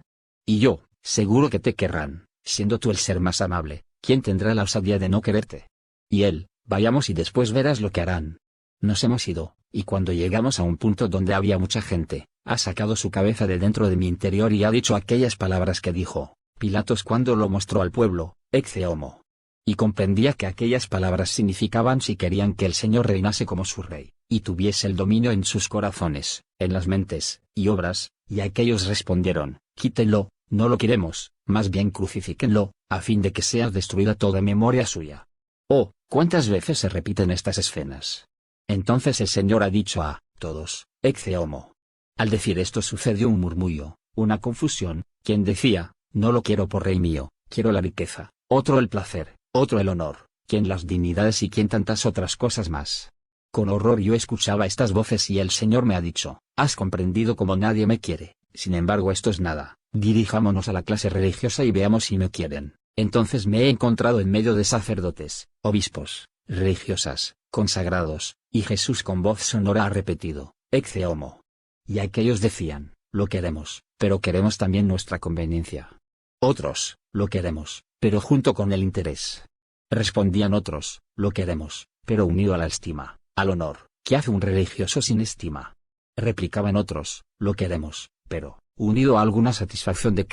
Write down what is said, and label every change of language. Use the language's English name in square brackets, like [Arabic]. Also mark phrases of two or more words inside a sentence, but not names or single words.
[Spanish] Y yo: seguro que te querrán, siendo tú el ser más amable, ¿quién tendrá la osadía de no quererte? Y él: vayamos y después verás lo que harán. Nos hemos ido, y cuando llegamos a un punto donde había mucha gente, ha sacado su cabeza de dentro de mi interior y ha dicho aquellas palabras que dijo Pilatos cuando lo mostró al pueblo: [Latin] ecce homo. [Spanish] Y comprendía que aquellas palabras significaban si querían que el Señor reinase como su rey, y tuviese el dominio en sus corazones, en las mentes y obras, y aquellos respondieron: quítenlo, no lo queremos, más bien crucifíquenlo, a fin de que sea destruida toda memoria suya. Oh, ¿cuántas veces se repiten estas escenas? Entonces el Señor ha dicho a todos: [Latin] ecce homo. [Spanish] Al decir esto sucedió un murmullo, una confusión. Quien decía: no lo quiero por rey mío, quiero la riqueza; otro el placer, otro el honor, quien las dignidades y quien tantas otras cosas más. Con horror yo escuchaba estas voces y el Señor me ha dicho: has comprendido como nadie me quiere. Sin embargo, esto es nada, dirijámonos a la clase religiosa y veamos si me quieren. Entonces me he encontrado en medio de sacerdotes, obispos, religiosas, consagrados, y Jesús con voz sonora ha repetido: [Latin] ecce homo. [Spanish] Y aquellos decían: lo queremos, pero queremos también nuestra conveniencia. Otros: lo queremos, pero junto con el interés. Respondían otros: lo queremos, pero unido a la estima, al honor. ¿Qué hace un religioso sin estima? Replicaban otros: lo queremos, pero unido a alguna satisfacción de criatura.